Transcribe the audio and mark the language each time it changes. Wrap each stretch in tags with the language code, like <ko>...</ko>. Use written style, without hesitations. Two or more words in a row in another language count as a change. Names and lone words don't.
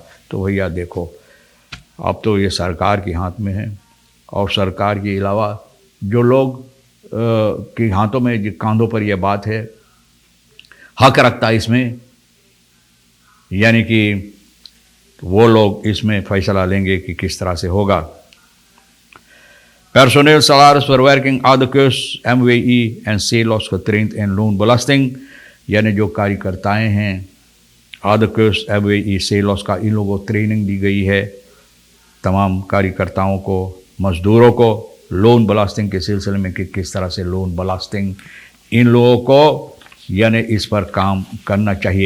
<hi>तो भैया देखो, अब तो ये सरकार के हाथ में है, और सरकार के अलावा जो लोग के हाथों में, कांधों पर यह बात है, हक रखता है इसमें, यानी कि वो लोग इसमें फैसला लेंगे कि किस तरह से होगा।</hi> <nl>Personeel salarisverwerking adequeus MWI en CELOS getraind in loonbelasting,</nl> <hi>यानी जो कार्यकर्ताएँ हैं adequeus MWI CELOS का, इन लोगों को ट्रेनिंग दी गई है, तमाम कार्यकर्ताओं को, मज़दूरों को लोन बलास्टिंग के सिलसिले में कि किस तरह से लोन बलास्टिंग इन लोगों को, यानी इस पर काम करना चाहिए।</hi>